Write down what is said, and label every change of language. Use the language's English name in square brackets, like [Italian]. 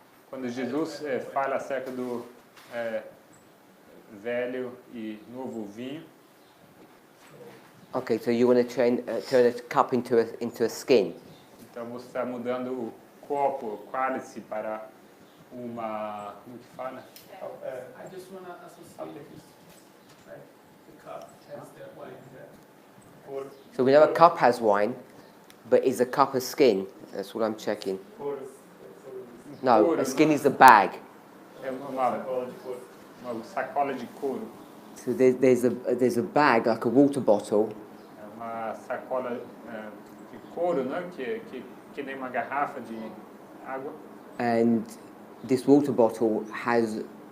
[Portuguese] Quando Jesus fala acerca do velho e novo vinho. [English] Okay, so you want to turn a cup into a skin. [Portuguese] Então você está mudando o copo, o cálice para uma, como que fala? [English] I just want to associate this, right? The cup has the wine there. So we know a cup has wine, but is a cup a skin? That's what I'm checking. No, a skin is the bag. [Portuguese] É uma sacola de couro. [English] So there's a bag, like a water bottle, [Portuguese] É uma sacola de couro, né? Que nem uma garrafa de água. [English] and this water bottle has